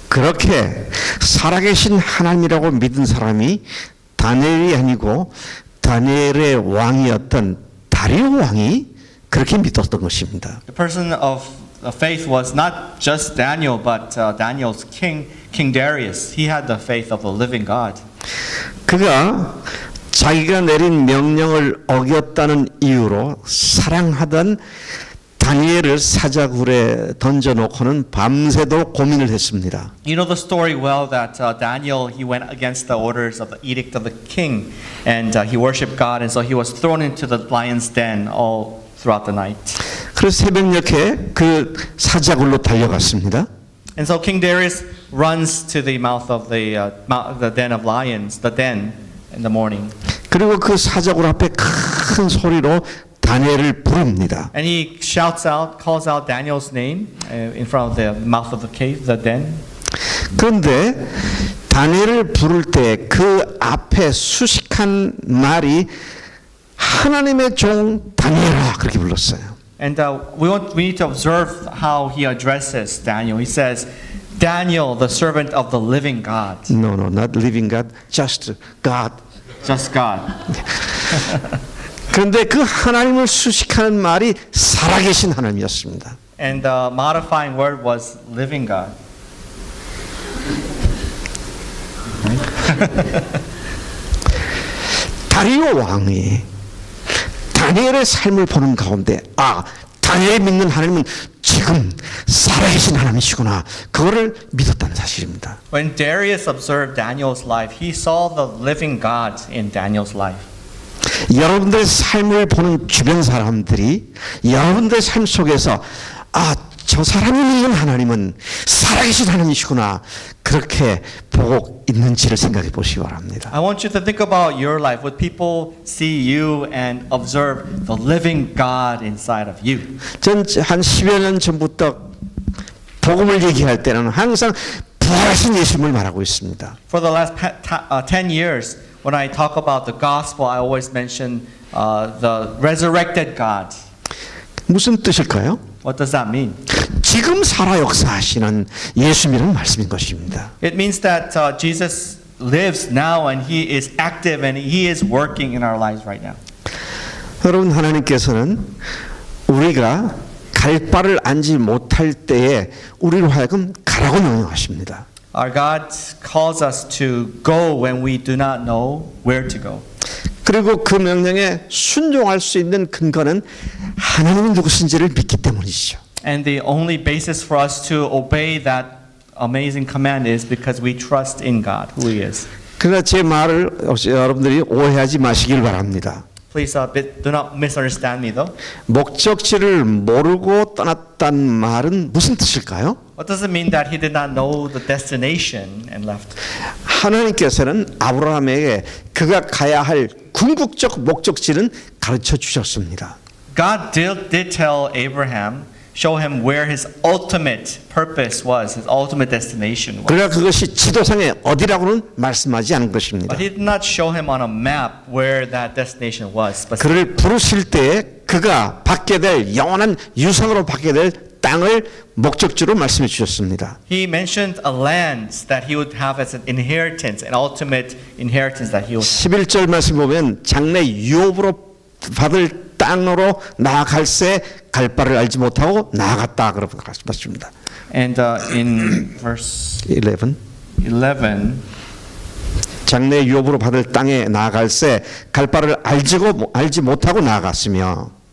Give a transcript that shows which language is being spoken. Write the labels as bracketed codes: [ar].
[ko] 그렇게 살아계신 하나님이라고 믿은 사람이 다니엘이 아니고 다니엘의 왕이었던 다리오 왕이 그렇게 믿었던 것입니다. [en] The person of faith was not just Daniel, but Daniel's king, King Darius. He had the faith of the living God. [ko] 그가 자기가 내린 명령을 어겼다는 이유로 사랑하던 다니엘을 사자굴에 던져놓고는 밤새도록 고민을 했습니다. [en] You know the story well that Daniel, he went against the orders of the edict of the king, and he worshipped God, and so he was thrown into the lion's den all throughout the night. [ko] 그래서 새벽녘에 그 사자굴로 달려갔습니다. [en] And so King Darius runs to the mouth of the den of lions, the den in the morning. [ko] 그리고 그 사자굴 앞에 큰 소리로 다니엘을 부릅니다. [en] And he shouts out, calls out Daniel's name in front of the mouth of the cave, the den. [ko] 그런데 다니엘을 부를 때 그 앞에 수식한 말이 하나님의 종 다니엘아 그렇게 불렀어요. [en] And we need to observe how he addresses Daniel. He says, Daniel, the servant of the living God. No, not living God, just God. Just God. [ko] 그런데 그 하나님을 수식하는 말이 살아계신 하나님이었습니다. [en] And the modifying word was living God. [ko] 다리오 왕이 다니엘의 삶을 보는 가운데 다니엘이 믿는 하나님은 지금 살아계신 하나님이시구나. 그거를 믿었다는 사실입니다. [en] When Darius observed Daniel's life, he saw the living God in Daniel's life. [ko] 여러분들의 삶을 보는 주변 사람들이 여러분들의 삶 속에서 저 사람이 믿는 하나님은 살아계신 하나님이시구나 그렇게 보고 있는지를 생각해 보시기 바랍니다. [en] I want you to think about your life. Would people see you and observe the living God inside of you? [ko] 전 한 10여 년 전부터 복음을 얘기할 때는 항상 부활하신 예수님을 말하고 있습니다. [en] For the last 10 years, when I talk about the gospel, I always mention the resurrected God. [ko] 무슨 뜻일까요? [en] What does that mean? [ko] 지금 살아 역사하시는 예수님이라는 말씀인 것입니다. [en] It means that Jesus lives now and He is active and He is working in our lives right now. [ko] 여러분 하나님께서는 우리가 갈 바를 알지 못할 때에 우리로 하여금 가라고 명령하십니다. [en] Our God calls us to go when we do not know where to go. [ko] 그리고 그 명령에 순종할 수 있는 근거는 하나님이 누구신지를 믿기 때문이죠. [en] And the only basis for us to obey that amazing command is because we trust in God, who He is. [ko] 그러나 제 말을 여러분들이 오해하지 마시길 바랍니다. [en] Please do not misunderstand me though. [ko] 목적지를 모르고 떠났단 말은 무슨 뜻일까요? [en] What does it mean that he did not know the destination and left? [ko] 하나님께서는 아브라함에게 그가 가야 할 궁극적 목적지는 가르쳐 주셨습니다. [en] God did tell Abraham, show him where his ultimate purpose was, his ultimate destination was. [ko] 그러나 그것이 지도상에 어디라고는 말씀하지 않은 것입니다. [en] But he did not show him on a map where that destination was. [ko] 그를 부르실 때 그가 받게 될 영원한 유산으로 받게 될 땅을 목적지로 말씀해 주셨습니다. [en] He mentioned a land that he would have as an inheritance, an ultimate inheritance that he would have. [ko] 11절 말씀 보면 장래 유업으로 받을 땅으로 나아갈새 갈 바를 알지 못하고 나아갔다 그러고 말씀하십니다. [en] And in verse 11 11, [ko] 장래 유업으로 받을 땅에 나아갈새 갈 바를 알지 못하고 나아갔으며.